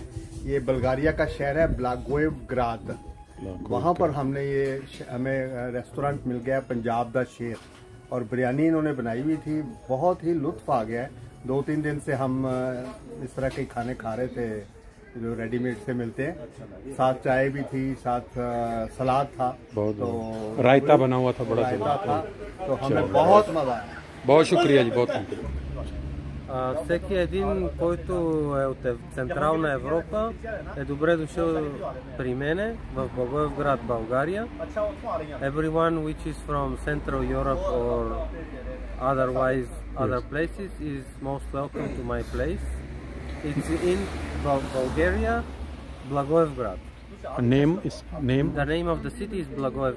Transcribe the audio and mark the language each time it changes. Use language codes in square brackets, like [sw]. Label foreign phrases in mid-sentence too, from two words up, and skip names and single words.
[hi] ये बुल्गारिया का शहर है ब्लागोएवग्राद, वहाँ पर हमें रेस्टोरेंट मिल गया पंजाब दा शेर, और बिरयानी इन्होंने बनाई हुई थी, बहुत ही लुत्फ आ गया है। 2-3 दिन से हम इस तरह के खाने खा रहे थे जो रेडीमेड से मिलते हैं, साथ चाय भी थी, साथ सलाद था, तो रायता बना हुआ था, बड़ा रायता था, तो हमें बहुत मजा आया। बहुत शुक्रिया जी, बहुत [bg] Всеки един, който е от Централна Европа, е добре дошъл при мене в Благоевград, България. [en] Everyone which is from Central Europe or otherwise other places is most welcome to my place. It's in Bulgaria, Blagoevgrad. The name of the city is Blagoevgrad.